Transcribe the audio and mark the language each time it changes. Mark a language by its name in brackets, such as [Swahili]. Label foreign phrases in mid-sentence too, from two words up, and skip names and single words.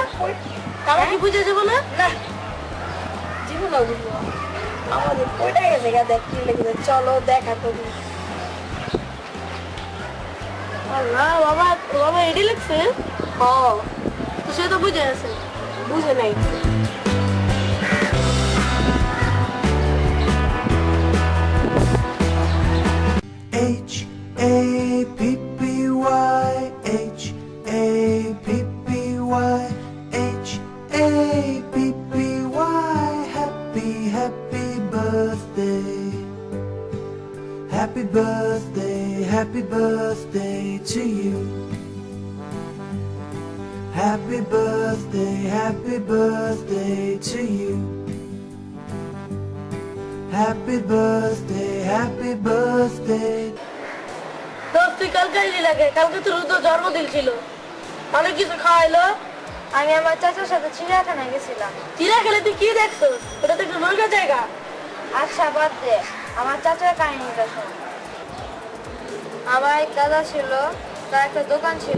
[Bangla] বাবা কি বুঝে যাবো না? না জীবনে বুঝবো আমাদের ওইটা গেছে গা। দেখ কি লেগেছে, চলো দেখা করি। আল্লাহ বাবা, বাবা এডি লিখছে? হ্যাঁ, তো সে তো বুঝে আছে। বুঝে নাই। [English] H-A-P-P-Y, H-A-P-P-Y, H-A-P-P-Y. Happy, happy birthday. Happy birthday, happy birthday to you. Happy birthday to you. Happy birthday. [Bangla] দোস্ত তুই কালকে এলি লাগে, কালকে তো রুদ্র জন্মদিন ছিল, অনেক কিছু খাওয়াইলো। আমি আমার চাচার সাথে চিড়িয়াখানায় গেছিলাম। চিড়িয়াখানায় তুই কি দেখছো? ওটা তো একটা নোংরা জায়গা। আচ্ছা বাদ দে, আমার চাচার কাহিনীটা শোন। আমার এক দাদা ছিল, তার একটা দোকান ছিল।